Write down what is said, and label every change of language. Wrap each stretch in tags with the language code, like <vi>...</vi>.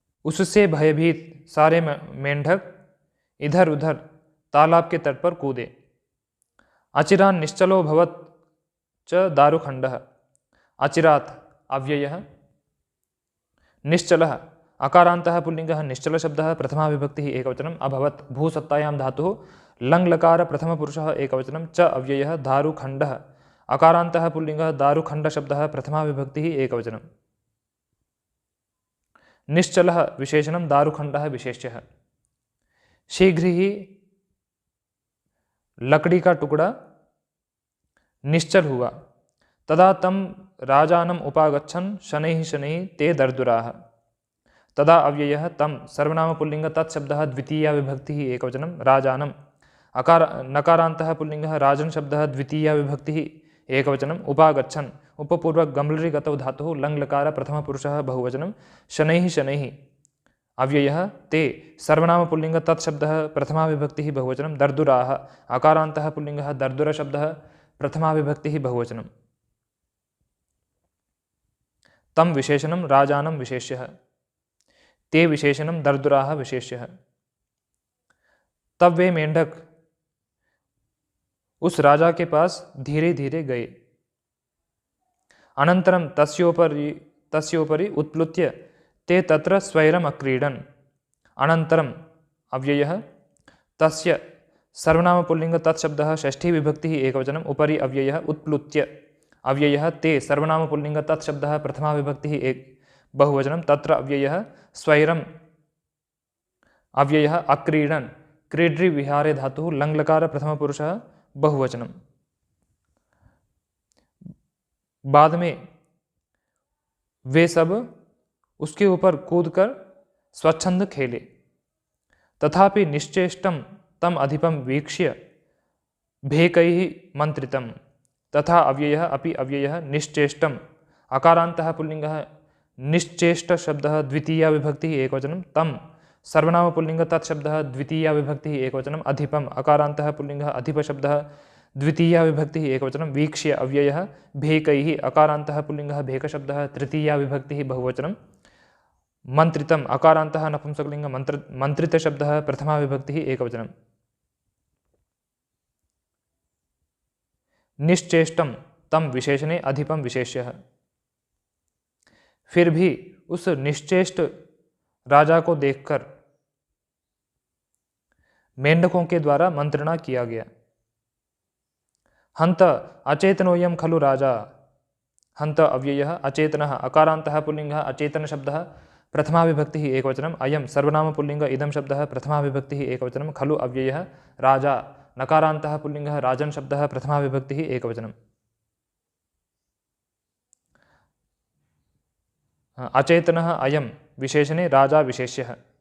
<hi>उससे भयभीत सारे मेंढक इधर उधर तालाब के तट पर कूदे।</hi> <sa>अचिरान् निश्चलो भवत् च दारुखण्डः। अचिरात् अव्ययः, निश्चलः अकारान्तः पुल्लिङ्गः निश्चलशब्दः प्रथमा विभक्तिः एकवचनं, अभवत् भूसत्तायां धातुः लङ्लकार प्रथमपुरुषः एकवचनं, च अव्ययः दारुखण्डः अकारान्तः पुल्लिङ्गः दारुखण्डशब्दः प्रथमा विभक्तिः एकवचनं। निश्चलः विशेषणं दारुखण्डः विशेष्यः।</sa> <hi>शीघ्र ही लकड़ी का टुकड़ा निश्चल हुआ।</hi> <sa>तदा तम राजानम उपागच्छन् शनैः शनैः ते दर्दुराः। तदा अव्ययः तम सर्वनाम पुल्लिङ्ग तत्शब्दः द्वितीया विभक्तिः एकवचनं, राजानम् नकारान्तः पुल्लिङ्गः राजन् शब्दः द्वितीया विभक्तिः एकवचनं, उपागच्छन् उपपूर्वक गम्लरिगतौ धातुः लङ्लकार प्रथमपुरुषः बहुवचनं, शनैः शनैः अव्ययः ते सर्वनाम पुल्लिङ्ग तत्शब्दः प्रथमा विभक्तिः बहुवचनं, दर्दुराः अकारान्तः पुल्लिङ्गः दर्दुरशब्दः प्रथमा विभक्तिः बहुवचनं। तं विशेषणं राजानं विशेष्यः। ते विशेषणं दर्दुराः विशेष्यः।</sa> <hi>तब वे मेंढक उस राजा के पास धीरे धीरे गए।</hi> <sa>अनन्तरं तस्योपरि उत्प्लुत्य ते तत्र स्वैरम् अक्रीडन्। अनन्तरम् अव्ययः तस्य सर्वनाम पुल्लिङ्ग तत्शब्दः षष्ठी विभक्तिः एकवचनं, उपरि अव्ययः उत्प्लुत्य अव्ययः ते सर्वनाम पुल्लिंग तत्शब्दः प्रथमा विभक्तिः एक बहुवचनं तत्र अव्ययः स्वैरम् अव्ययः अक्रीडन् क्रीड्रि विहारे धातुः लङ्लकार प्रथमपुरुषः बहुवचनं।</sa> <hi>बाद में वे सब उसके ऊपर कूदकर स्वच्छंद खेले।</hi> <sa>तथापि निश्चेष्टम तम अधिपम वीक्ष्य भेकैः मंत्रितम तथा अव्ययः अपि अव्ययः निश्चेष्टम अकारान्तः पुल्लिंगः निश्चेष्ट शब्दः द्वितीया विभक्तिः एकवचनं तम सर्वनाम पुल्लिंग तत्शब्दः द्वितीया विभक्तिः एकवचनम् अधिपम अकारान्तः पुल्लिंगः अधिप शब्दः द्वितीया विभक्तिः एकवचनं वीक्ष्य अव्ययः भेकैः अकारान्तः पुल्लिंगः भेक शब्दः तृतीया विभक्तिः बहुवचनं मंत्रितम अकारान्तः नपुंसकलिंग मंत्रित शब्दः प्रथमा विभक्तिः एकवचनं निश्चेष्टम तम विशेषणे अधिपम विशेष्यः।</sa> <hi>फिर भी उस निश्चेष्ट राजा को देखकर मेंढकों के द्वारा मंत्रणा किया गया।</hi> <sa>हंत अचेतनोयम खलु राजा हंत अव्ययः अचेतनः अकारान्तः पुल्लिंगः अचेतन शब्दः प्रथमा विभक्तिः एकवचनम् अयं सर्वनाम पुल्लिंग इदं शब्दः प्रथमा विभक्तिः एकवचनं खलु अव्ययः राजा नकारान्तः पुल्लिंगः राजन् शब्दः प्रथमा विभक्तिः एकवचनम् अचेतनः अयं विशेषणे राजा विशेष्यः।</sa>